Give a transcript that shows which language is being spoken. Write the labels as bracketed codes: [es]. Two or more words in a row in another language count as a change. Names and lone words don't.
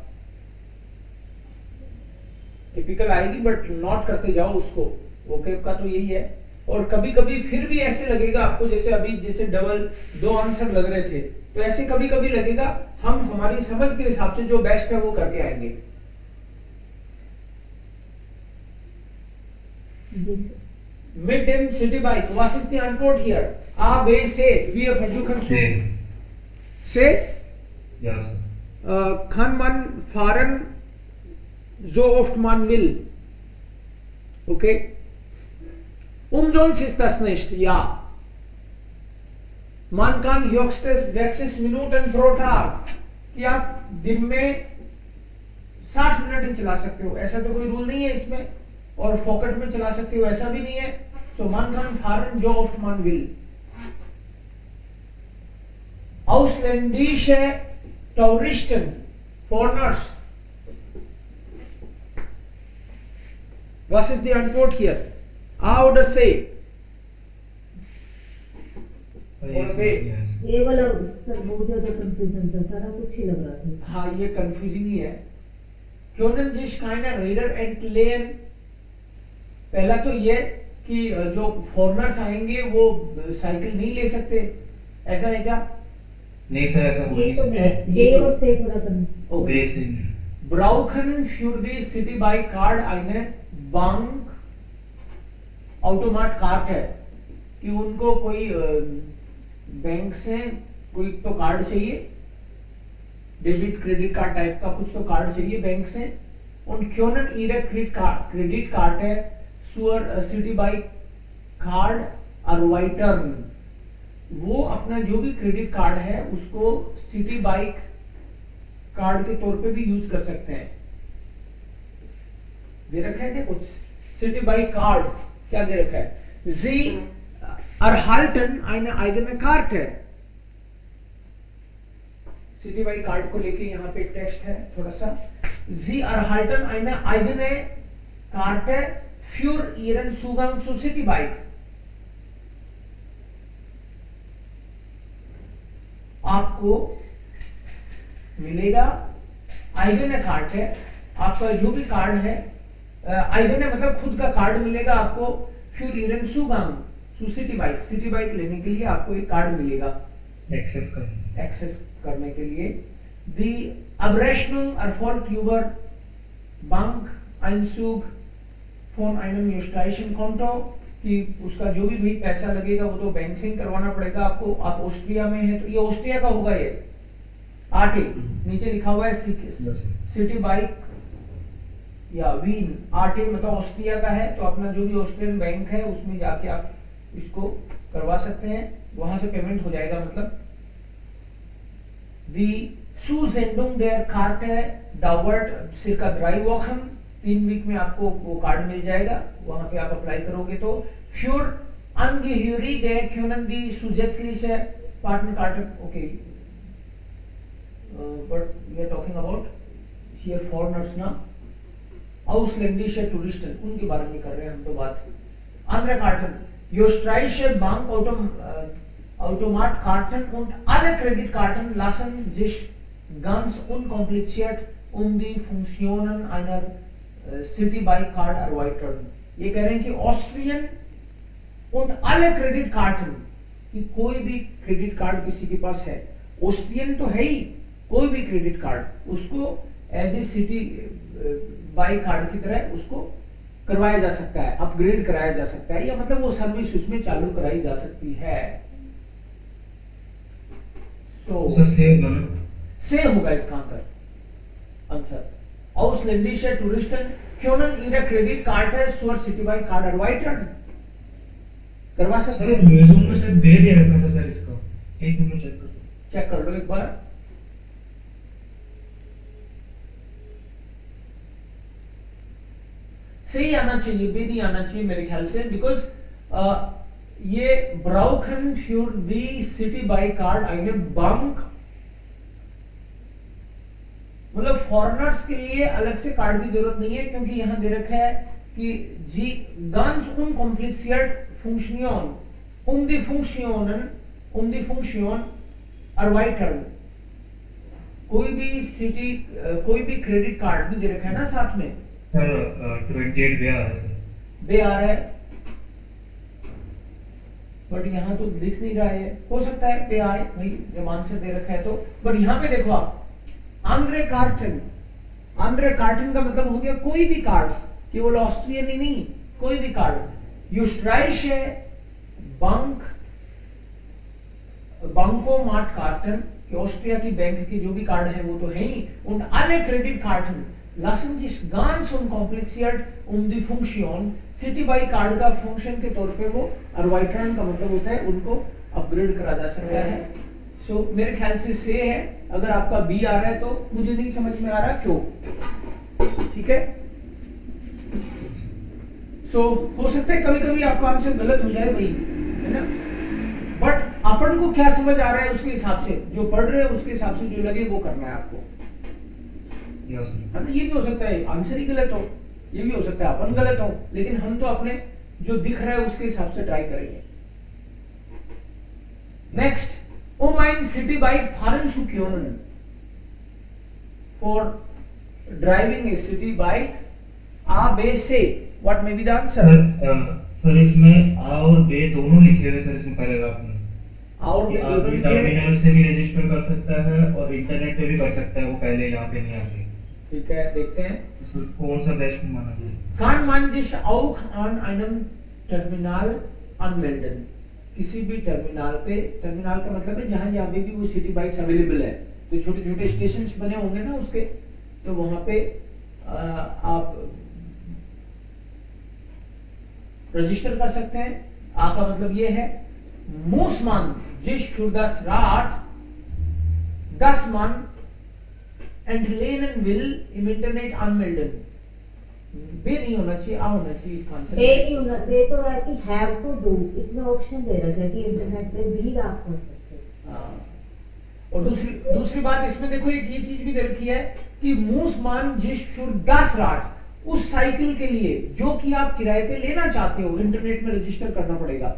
[hi] टिपिकल आएगी [en] but not [hi] करते जाओ उसको. वोकैब का तो यही है. और कभी कभी फिर भी ऐसे लगेगा आपको, जैसे अभी जैसे डबल 2 आंसर लग रहे थे, तो ऐसे कभी कभी लगेगा हम हमारी समझ के हिसाब से जो बेस्ट है वो करके आएंगे. [de] Mit dem City Bike, was ist die Antwort hier? A, B, C. Wir versuchen zu. C? Ja, sir. Kann man fahren, so oft man will. Okay? Umsonst ist das nicht, ja. Man kann höchstens 60 Minuten pro Tag. [hi] कि आप दिन में 60 मिनट ही चला सकते हो, ऐसा तो कोई रूल नहीं है इसमें. और पॉकेट में चला सकते हो ऐसा भी नहीं है. [de] तो man kann fahren, so oft man will. Ausländische Touristen foreigners. [en] What is the unquote here? A or say? [hi] और बे ये वाला सर बहुत ज्यादा कंफ्यूजन था, सारा कुछ ही लग रहा था। हाँ, ये कंफ्यूजिंग ही है। [de] Können sich keine Räder entlehnen? [hi] पहला तो ये कि जो फॉरेनर्स आएंगे वो साइकिल नहीं ले सकते, ऐसा है क्या? नहीं सर, ऐसा हो ये नहीं तो सकता। नहीं, ये और से थोड़ा कम। ओके से [de] Brauchen für die City Bike Card eine Bank Automat [hi] कार्ड है कि उनको कोई बैंक से कोई तो कार्ड चाहिए, [en] debit credit card [hi] टाइप का कुछ तो कार्ड चाहिए बैंक से। [de] und können ihre Kreditkarte zur City Bike Card erweitern। [hi] वो अपना जो भी [en] credit card [hi] है उसको सिटी बाइक कार्ड के तौर पे भी यूज कर सकते हैं। दे रखा है क्या कुछ? सिटी बाइक कार्ड क्या दे रखा है? [de] Sie erhalten eine eigene Karte। [hi] सिटी बाइक कार्ड को लेके यहाँ पे एक टेक्स्ट है थोड़ा सा। [de] Sie erhalten eine eigene Karte für ihren Zugang zu City Bike। [hi] आपको मिलेगा, [de] eigen Karte [hi] है, आपका जो भी कार्ड है, आइगन है मतलब खुद का कार्ड मिलेगा आपको। फिर [de] ihren Zugang [hi] सिटी बाइक लेने के लिए आपको एक कार्ड मिलेगा एक्सेस करने के लिए। [de] दी Abrechnung erfolgt über Bankeinzug von einem österreichischen Konto, [hi] कि उसका जो भी पैसा लगेगा वो तो बैंक से ही करवाना पड़ेगा आपको। आप ऑस्ट्रिया में है तो ये ऑस्ट्रिया का होगा, ये आटे नीचे लिखा हुआ है सिटी बाइक या वीन आटे मतलब ऑस्ट्रिया का है, तो अपना जो भी ऑस्ट्रियन बैंक है उसमें जाके आप इसको करवा सकते हैं, वहां से पेमेंट हो जाएगा मतलब। [de] Die Zusendung der Karte dauert circa 3 Wochen, [hi] 3 वीक में आपको वो कार्ड मिल जाएगा, वहां पे आप अप्लाई करोगे तो। [de] Für Angehörige können die zusätzliche Partnerkarte, [en] okay, but we are talking about here foreigners ना, [de] ausländische Touristen, [hi] उनके बारे में कर रहे हैं हम तो बात। [de] Andere Karten, österreichische Automatkarten und alle Kreditkarten lassen sich ganz unkompliziert die Funktionen einer City Bike Card erweitern। [hi] ये कह रहे हैं कि ऑस्ट्रियन [de] und alle Kreditkarten, [hi] कि कोई भी [en] credit card [hi] किसी के पास है, ऑस्ट्रियन तो है ही, कोई भी [en] credit card [hi] उसको [en] as a City Bike Card [hi] की तरह उसको करवाया जा सकता है, अपग्रेड कराया जा सकता है, या मतलब वो सर्विस उसमें चालू कराई जा सकती है। तो से होगा इसका आंसर। [de] Ausländische Touristen können ihre Kreditkarte zur City Bike Card erweitern। [hi] करवा सकते हैं। म्यूजियम में से दे रखा था सर इसका, एक मिनट चेक कर लो एक बार। सही आना चाहिए, बी नहीं आना चाहिए मेरे ख्याल से, बिकॉज ये [de] brauchen für die City Bike Card eine Bank, [hi] मतलब फॉरेनर्स के लिए अलग से कार्ड की जरूरत नहीं है, क्योंकि यहां दे रखा है कि जी [de] ganz unkompliziert Funktion die Funktion erweitern। [hi] कोई भी [en] credit card [hi] भी दे रखा है ना साथ में सर। 28 बे आ रहा है सर, बे आ रहा है, बट यहाँ तो लिख नहीं रहा है, हो सकता है पे आए भाई जब आंसर दे रखा है तो। बट यहाँ पे देखो आप [de] andere Karten [hi] का मतलब हो गया कोई भी कार्ड, केवल ऑस्ट्रियन ही नहीं, कोई भी कार्ड। [de] österreichische Bankomat Karten, [hi] कि ऑस्ट्रिया की बैंक की जो भी कार्ड है वो तो है ही। [de] und alle Kreditkarten lassen sich ganz unkompliziert die Funktion [hi] सिटी बाइक कार्ड का फंक्शन के तौर पे वो erweitern का मतलब होता है उनको अपग्रेड करा जा सकता है। सो मेरे ख्याल से है। अगर आपका बी आ रहा है तो मुझे नहीं समझ में आ रहा क्यों, ठीक है। सो हो सकता है कभी कभी आपका आंसर गलत हो जाए भाई, है ना, बट अपन को क्या समझ आ रहा है उसके हिसाब से, जो पढ़ रहे हैं उसके हिसाब से जो लगे वो करना है आपको। या सर। है ना, ये भी हो सकता है आंसर ही गलत हो, ये भी हो सकता है अपन गलत हो, लेकिन हम तो अपने जो दिख रहा है उसके हिसाब से ट्राई करेंगे। [en] नेक्स्ट, [de] o mein City Bike fahren zu können [en] for driving a city bike A B C, what may be the answer? [hi] सर इसमें आ और बे दोनों लिखे हुए सर इसमें पैराग्राफ में। और कि आप भी टर्मिनल से भी रजिस्टर कर सकता है और इंटरनेट पे भी कर सकता है, वो पहले यहाँ पे नहीं आती। ठीक है, देखते हैं तो सर कौन सा बेस्ट माना जाए? Kann man sich auch an einem Terminal anmelden? किसी भी टर्मिनल पे, टर्मिनल का मतलब है जहां यहाँ पे भी वो सिटी बाइक्स अवेलेबल है, तो छोटे छोटे स्टेशन बने होंगे ना उसके, तो वहां पे आप रजिस्टर कर सकते हैं। आ का मतलब ये है muss man sich für das Rad, das man entlehnen will, im Internet anmelden। बे नहीं होना चाहिए, आ होना चाहिए इसका आंसर। बे नहीं होना, बे तो है कि [en] have to do, [hi] इसमें ऑप्शन दे रखा है कि इंटरनेट पे भी आप कर सकते हैं। हाँ। और दूसरी बात इसमें देखो, एक ये चीज भी दे रखी है कि [de] muss man sich für 10 Rad, [hi] उस साइकिल के लिए जो कि आप किराए पे लेना चाहते हो, इंटरनेट में रजिस्टर करना पड़ेगा।